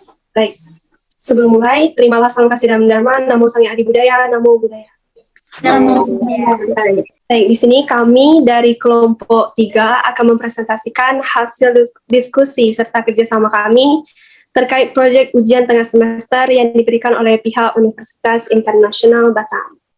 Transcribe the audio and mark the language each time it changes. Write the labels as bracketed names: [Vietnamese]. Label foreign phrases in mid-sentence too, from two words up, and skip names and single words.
[Indonesian] Baik, sebelum mulai, terimalah salam kasih dan dharma, [Sanskrit] namo sang adi budaya, namo budaya. [Indonesian] Namo Baik, di sini kami dari kelompok 3 akan mempresentasikan hasil diskusi serta kerjasama kami terkait proyek ujian tengah semester yang diberikan oleh pihak Universitas Internasional Batam.